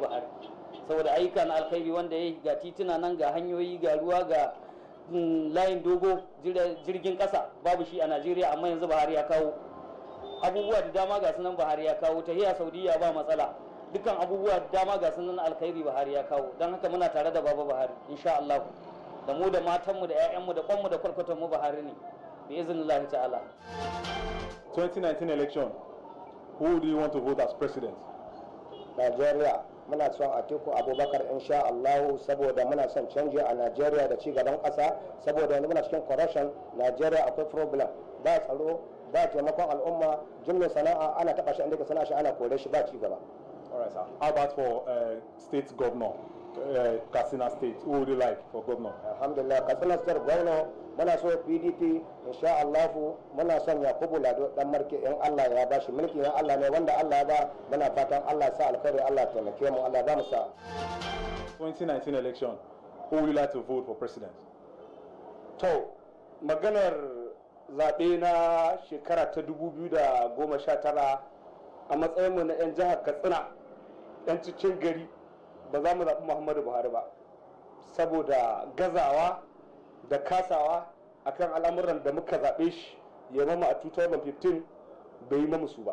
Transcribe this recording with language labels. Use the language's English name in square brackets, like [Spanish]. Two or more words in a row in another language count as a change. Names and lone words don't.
[Hausa] Buhari saboda ayyuka na alkhairi wanda ya ga tituna nan ga hanyoyi ga ruwa ga layin dogo jirgin ƙasa babu shi a Najeriya amma yanzu Buhari ya kawo abubuwa da dama ga sunan Buhari ya kawo tahiya Saudiya ba matsala dukkan abubuwa da dama ga sunan alkhairi Buhari ya kawo don haka muna tare da baba Buhari [Arabic] إن شاء الله [Hausa] da mu da matanmu da 'ya'yanmu da kwanmu da kwarkwatanmu Buhari ne [Arabic] بإذن الله تعالى. [English] 2019 election, who do you want to vote as president? Nigeria, [Hausa] muna son Atiku Abubakar [Arabic] إن شاء الله [Hausa] saboda muna son canji a Nigeria da ci gaban ƙasa saboda yanzu muna cikin corruption. Nigeria akwai problem, ba tsaro, ba taimakon al'umma, jimmin sana'a ana taɓa shi inda ka sana'a shi ana kore shi ba ci gaba. [English] Alright sir. How about for state governor, Katsina State? Who would you like for governor? [Hausa] Alhamdulillah, Katsina State governor muna so PDP [Arabic] إن شاء الله [Hausa] muna son Yakubu Lado dan Marke in Allah ya bashi mulki na Allah ne wanda Allah ya ba muna fatan Allah sa alkhairi Allah ya taimake mu Allah ba mu sa. [English] 2019 election, who would you like to vote for president? [Hausa] To maganar zaɓe na shekara ta 2019 a matsayinmu na 'yan jihar Katsina 'yan cikin gari ba za mu zaɓi Muhammadu Buhari ba saboda gazawa da kasawa akan al'amuran da muka zaɓe shi ya mama a 2015 bai yi mamu su ba.